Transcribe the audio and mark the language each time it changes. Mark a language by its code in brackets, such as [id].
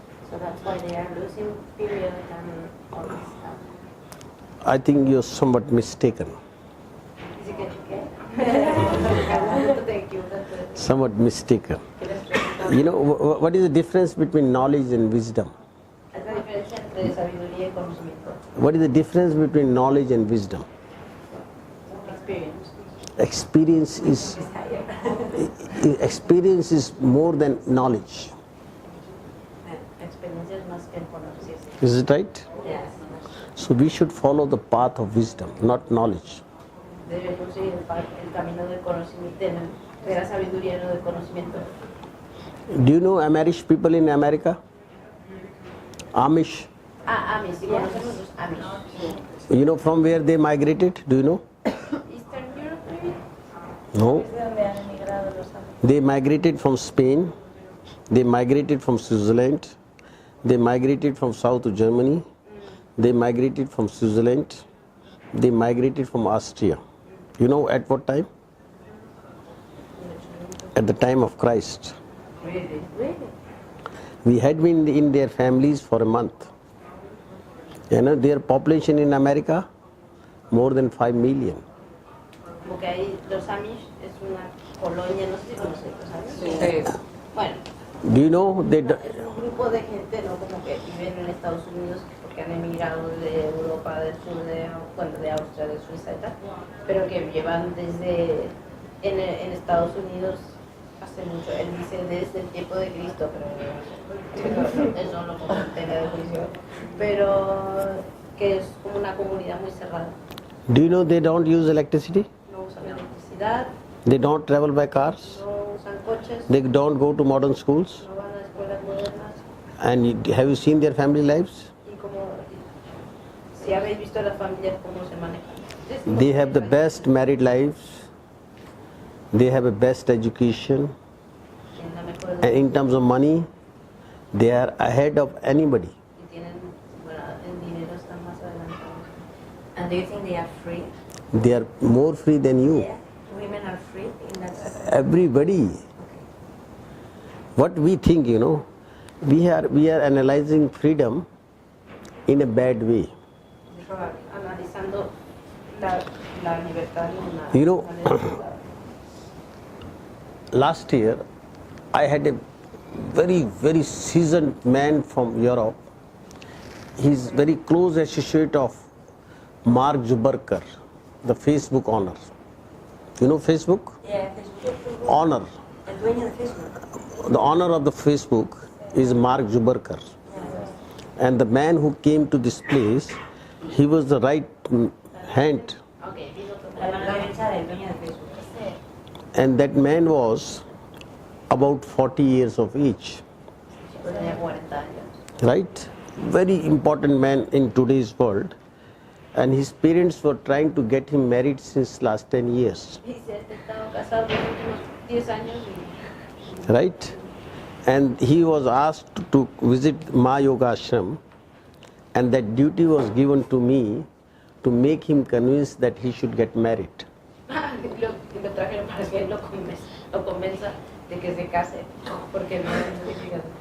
[en] So that's why they are losing period and all this stuff. I think you're somewhat mistaken. Is it okay? Thank you. Somewhat mistaken. You know, what is the difference between knowledge and wisdom? [es] Es la diferencia entre sabiduría y conocimiento. [en] What is the difference between knowledge and wisdom? Experience. Experience is more than knowledge. [es] Experiencia es más que conocer. [en] Is it right? Yes. So we should follow the path of wisdom, not knowledge. [es] Debemos seguir el camino del conocimiento, de la sabiduría, no del conocimiento. [en] Do you know Amish people in America? Amish. [es] Amish, sí conocemos los Amish. [en] You know from where they migrated? Do you know? Eastern Europe maybe? No. [es] ¿De dónde han emigrado los Amish? [en] They migrated from Spain. They migrated from Switzerland. They migrated from South Germany. They migrated from Switzerland. They migrated from Austria. You know at what time? At the time of Christ. Really? We had been in their families for a month. You know, their population in America, more than 5 million. [es] Porque ahí los Amish es una colonia, no sé si conocéis los Amish. Sí. Bueno, [en] Do you know they? [es] es un grupo de gente, ¿no? Como que viven en Estados Unidos porque han emigrado de Europa del Sur, de Austria, de Suiza y tal, pero que llevan desde en Estados Unidos hace mucho. Él dice desde el tiempo de Cristo, pero eso no como tela de juicio, pero que es como una comunidad muy cerrada. [en] Do you know they don't use electricity? [es] No usan electricidad, [en] They don't travel by cars. [es] no usan coches, [en] They don't go to modern schools. [es] no van a escuelas modernas. [en] And have you seen their family lives? [es] Y como si habéis visto las familias cómo se manejan. [en] They have the best married lives. They have a best education. [es] Tienen la mejor [en] And in terms of money, they are ahead of anybody. [es] y tienen, bueno, en dinero están más adelantados. [en] And do you think they are free? They are more free than you. Yeah. Women are free in that sense. Everybody. What we think, you know, we are analyzing freedom in a bad way. [es] Analizando la libertad de una [en] You know, [es] manera. [en] last year I had a very seasoned man from Europe. He's very close associate of Mark Zuckerberg, the Facebook owner. You know Facebook? Yeah, Facebook. Owner. [es] El dueño de Facebook. [en] The owner of the Facebook is Mark Zuckerberg. And the man who came to this place, he was the right hand. [es] Okay, digo La mano totalmente. derecha del dueño de Facebook. [en] And that man was about 40 years of age. [es] Tenía 40 años. [en] Right? Very important man in today's world. And his parents were trying to get him married since last 10 years. [es] Y se ha estado casado los últimos 10 años y [en] Right? And he was asked to visit Ma Yoga Ashram, and that duty was given to me to make him convinced that he should get married. [es] Lo trajeron para que él lo convenza de que se case, porque no es significado.